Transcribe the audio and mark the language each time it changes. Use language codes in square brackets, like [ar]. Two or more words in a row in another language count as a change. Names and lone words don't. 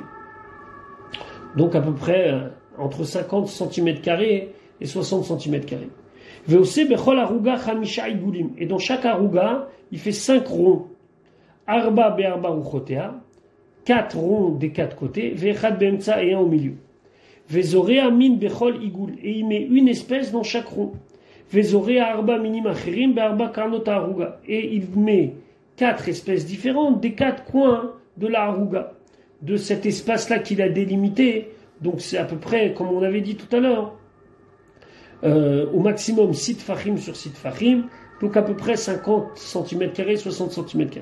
[fr] Donc à peu près entre 50 cm² et 60 cm². Et dans chaque aruga, il fait 5 ronds. [he] ארבע בארבע וחוטא, [fr] 4 ronds des 4 côtés, [he] ואחד באמצע [fr] et un au milieu. [he] וזורע מין בכל עיגול, [fr] et il met une espèce dans chaque rond. [he] וזורע ארבעה מינים אחרים בארבע קרנות ערוגה, [fr] et il met 4 espèces différentes des 4 coins de la aruga, de cet espace-là qu'il a délimité. Donc c'est à peu près, comme on avait dit tout à l'heure, au maximum 6 fachim sur 6 fachim, donc à peu près 50 cm², 60 cm².